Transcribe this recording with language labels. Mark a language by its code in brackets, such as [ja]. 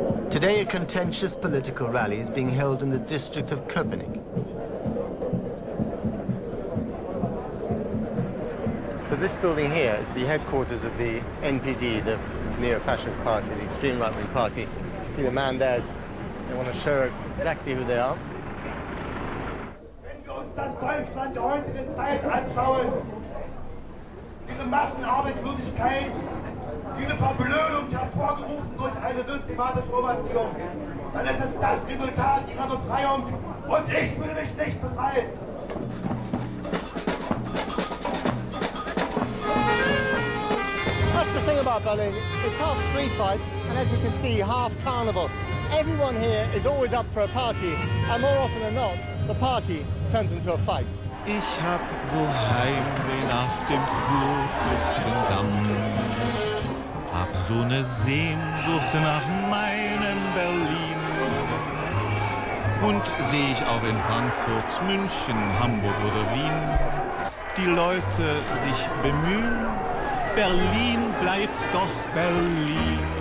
[en] Today, a contentious political rally is being held in the district of Köpenick. So this building here is the headquarters of the NPD, the neo-fascist party, the extreme right-wing party. See the man there, they want to show exactly who they are. [de] Wenn wir uns das Deutschland der heutigen Zeit anschauen, diese Massenarbeitslosigkeit, diese Verblödung hervorgerufen durch eine systematische Operation, dann ist es das Resultat ihrer Befreiung und ich fühle mich nicht befreit. [en] the thing about Berlin. It's half street fight, and as you can see, half carnival. Everyone here is always up for a party, and more often than not, the party turns into a fight. [de] Ich hab so Heimweh nach dem Kurfürstendamm. Hab so ne Sehnsucht nach meinem Berlin. Und seh ich auch in Frankfurt, München, Hamburg oder Wien die Leute sich bemühen, Berlin bleibt doch Berlin.